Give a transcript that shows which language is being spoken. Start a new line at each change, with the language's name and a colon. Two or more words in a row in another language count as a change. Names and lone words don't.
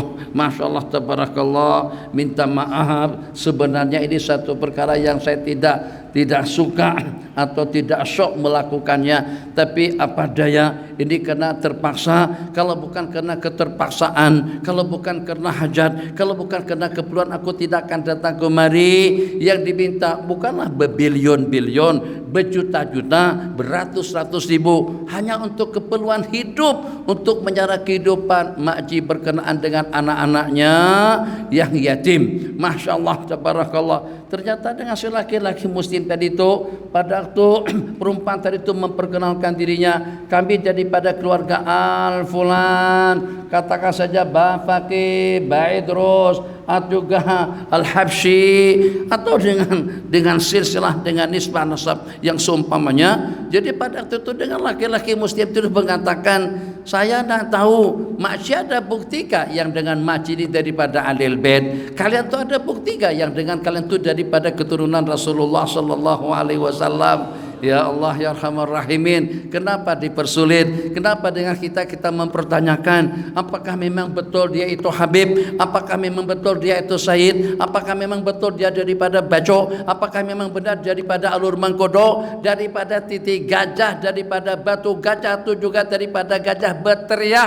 Arabic: ما شاء الله، تبارك الله,
Malay: minta maaf, sebenarnya ini satu perkara yang saya tidak suka atau tidak syok melakukannya, tapi apa daya, ini karena terpaksa. Kalau bukan karena keterpaksaan, kalau bukan karena hajat, kalau bukan karena keperluan, aku tidak akan datang kemari. Yang diminta bukanlah berbilion-bilion, berjuta-juta, beratus-ratus ribu, hanya untuk keperluan hidup, untuk menyara kehidupan makji berkenaan dengan anak-anaknya yang yatim.
Arabic: ما شاء الله، تبارك الله.
Malay: Ternyata dengan si laki-laki muslim tadi itu, pada waktu perempuan tadi itu memperkenalkan dirinya, kami daripada keluarga Al Fulan, katakan saja Bafaki, Baidrus, atau juga Al-Habsyi, atau dengan silsilah, dengan nisbah nasab yang seumpamanya. Jadi pada waktu itu dengan laki-laki muslim itu mengatakan, saya tidak tahu makci ada bukti kah yang dengan makci ini daripada Ahlul Bait? Kalian tuh ada bukti kah yang dengan kalian itu daripada keturunan Rasulullah
Arabic: صلى الله عليه وسلم? يا الله يا أرحم الراحمين,
Malay: kenapa dipersulit? Kenapa dengan kita mempertanyakan apakah memang betul dia itu Habib? Apakah memang betul dia itu Sayyid? Apakah memang betul dia daripada Baco? Apakah memang benar daripada Alur Mangkodo? Daripada titik gajah, daripada batu gajah, itu juga daripada gajah berteriak.